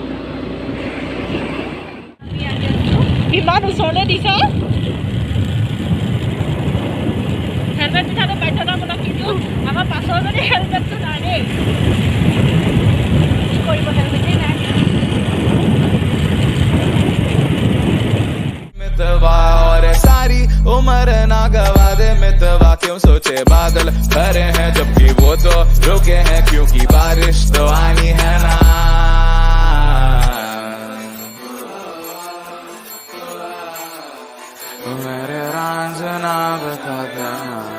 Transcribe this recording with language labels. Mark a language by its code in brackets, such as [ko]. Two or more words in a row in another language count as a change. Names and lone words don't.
[as] ইমান ওচৰলৈ দিছে হেলমেট পিন্ধাটো বাধ্যতামূলক কিন্তু আমাৰ পাছৰ যদি হেলমেটটো নাই দেই কৰিব হেলমেটেই নাই [hi] और सारी उम्र ना गवा दे मितवा क्यों सोचे बादल भरे हैं जबकि वो तो रुके हैं क्योंकि बारिश तो आनी है ना मेरे रांझना बता देना